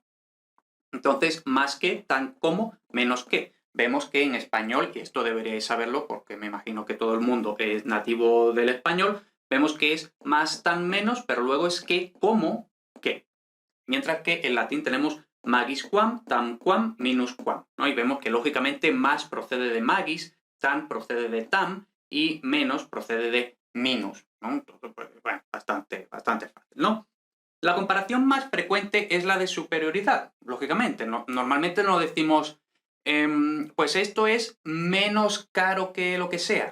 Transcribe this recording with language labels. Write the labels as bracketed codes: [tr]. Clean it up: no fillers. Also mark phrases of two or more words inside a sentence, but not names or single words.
[es] Entonces, más que, tan como, menos que. Vemos que en español, y esto deberíais saberlo porque me imagino que todo el mundo es nativo del español, vemos que es más, tan, menos, pero luego es que, como, que. Mientras que en latín tenemos [la] magis quam, tam quam, minus quam, [es] ¿no? Y vemos que lógicamente más procede de magis, tan procede de tam y menos procede de minus, ¿no? Entonces, pues, bueno, bastante fácil, ¿no? La comparación más frecuente es la de superioridad, lógicamente. Normalmente no decimos, pues esto es menos caro que lo que sea.